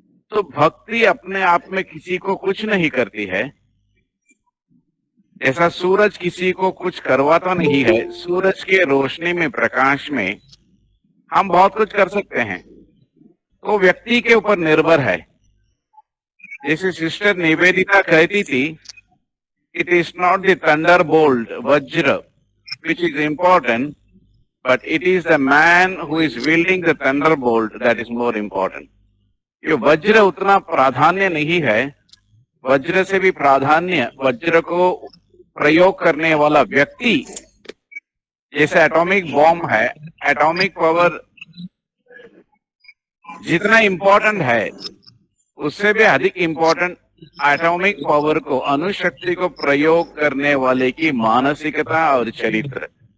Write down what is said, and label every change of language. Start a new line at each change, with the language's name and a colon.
Hindi: तो भक्ति अपने आप में किसी को कुछ नहीं करती है। ऐसा सूरज किसी को कुछ करवाता नहीं है। सूरज के रोशनी में, प्रकाश में हम बहुत कुछ कर सकते हैं, तो व्यक्ति के ऊपर निर्भर है। जैसे सिस्टर निवेदिता कहती थी,
English: It is not the thunderbolt vajra which is important, but it is the man who is wielding the thunderbolt that is more important.
Hindi: ये वज्र उतना प्राधान्य नहीं है, वज्र से भी प्राधान्य वज्र को प्रयोग करने वाला व्यक्ति। जैसे एटॉमिक बॉम्ब है, एटॉमिक पावर जितना इम्पोर्टेंट है उससे भी अधिक इम्पोर्टेंट एटॉमिक पावर को, अणुशक्ति को प्रयोग करने वाले की मानसिकता और चरित्र।